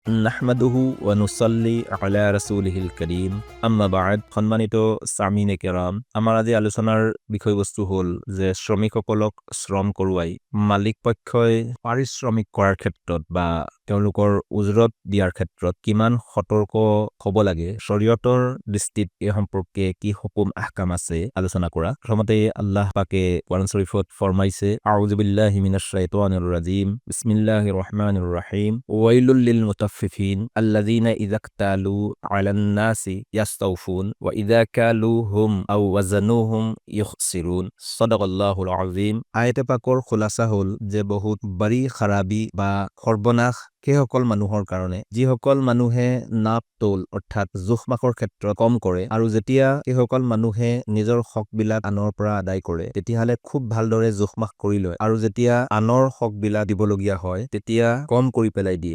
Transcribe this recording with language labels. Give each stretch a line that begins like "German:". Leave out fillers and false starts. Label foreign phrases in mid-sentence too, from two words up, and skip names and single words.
Arabic: نحمده ونصلي على رسوله الكريم أما بعد.
Assamese: সম্মানিত
Urdu: سامعین کرام,
Assamese: আমাৰ আজি আলোচনাৰ বিষয়বস্তু হ'ল যে শ্ৰমিকসকলক শ্ৰম কৰোৱাই মালিক পক্ষই পাৰিশ্ৰমিক কৰাৰ ক্ষেত্ৰত বা তেওঁলোকৰ উজৰত দিয়াৰ ক্ষেত্ৰত কিমান সতৰ্ক হ'ব লাগে, শৰীয়তৰ দৃষ্টিত এই সম্পৰ্কে কি হুকুম আহকাম আছে আলোচনা কৰা। প্ৰথমতে আল্লাহ পাকে কোৰআন শৰীফত ফৰমাইছে,
Arabic: أعوذ بالله من الشيطان الرجيم، بسم الله الرحمن الرحيم, ويل للمطففين الذين إذا اكتالوا على الناس يستوفون وإذا كالوهم أو وزنوهم يخسرون. صدق الله العظيم.
Assamese: আয়াতে পাকৰ খোলাসা হ'ল যে বহুত বাৰী খাৰাবী বা সৰ্বনাশ সেইসকল মানুহৰ কাৰণে যিসকল মানুহে নাপ তোল অৰ্থাৎ জোখ-মাখৰ ক্ষেত্ৰত কম কৰে, আৰু যেতিয়া সেইসকল মানুহে নিজৰ হকবিলাক আনৰ পৰা আদায় কৰে তেতিয়াহ'লে খুব ভালদৰে জোখ-মাখ কৰি লয়, আৰু যেতিয়া আনৰ হকবিলাক দিবলগীয়া হয় তেতিয়া কম কৰি পেলাই দিয়ে।